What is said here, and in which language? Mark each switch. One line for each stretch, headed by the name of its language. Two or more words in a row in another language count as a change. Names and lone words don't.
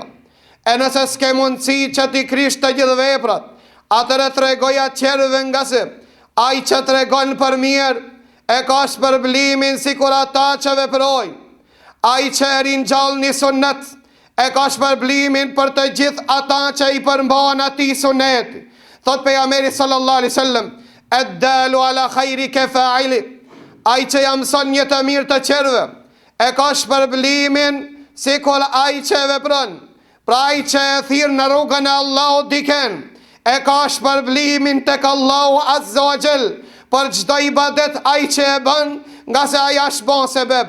Albanian: E nëse s'ke mundësi që ti krish të gjithë veprat, atëre tregoja qerve nga se ai që tregon për mirë e ka shpërblimin si kur ata që veprojnë. Ai që e ringjall një sunnet e ka shpërblimin për të gjithë ata që i përmban atij sunneti. Thot pejgamberi
Arabic: صلى الله عليه وسلم الدال على الخير كفاعله.
Albanian: Ai që ja mëson një të mirë të qerve e ka shpërblimin si kur ai që vepron. Pra ai që e thirr në rrugën e Allahut diken, e ka shpërblimin tek Allahu
Arabic: عز وجل
Albanian: për çdo ibadet ai që e bën, nga se ai është bon sebeb.